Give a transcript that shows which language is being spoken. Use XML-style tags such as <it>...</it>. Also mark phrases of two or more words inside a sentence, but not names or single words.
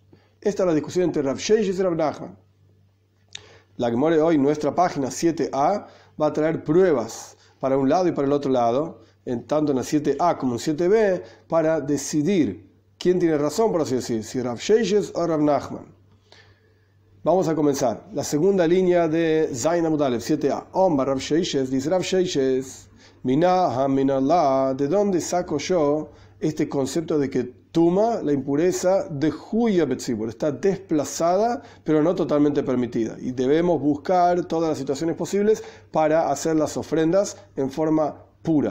<es>Esta es la discusión entre Rav Sheishes y Rav Nachman. La Gemara hoy, nuestra página 7a, va a traer pruebas para un lado y para el otro lado, tanto en la 7a como en 7b, para decidir quién tiene razón, por así decir, si Rav Sheishes o Rav Nachman. Vamos a comenzar. La segunda línea de</es> <he>ז עמוד א</he> <es>7a.</es> <he>אמר רב ששת,</he> <es>dice Rav Sheishes,</es> <arc>מנא מנלן,</arc> <es>¿de dónde saco yo este concepto de que Tuma, la impureza, de</es> <he>דחויה בציבור,</he> <es>está desplazada, pero no totalmente permitida? Y debemos buscar todas las situaciones posibles para hacer las ofrendas en forma pura.</es>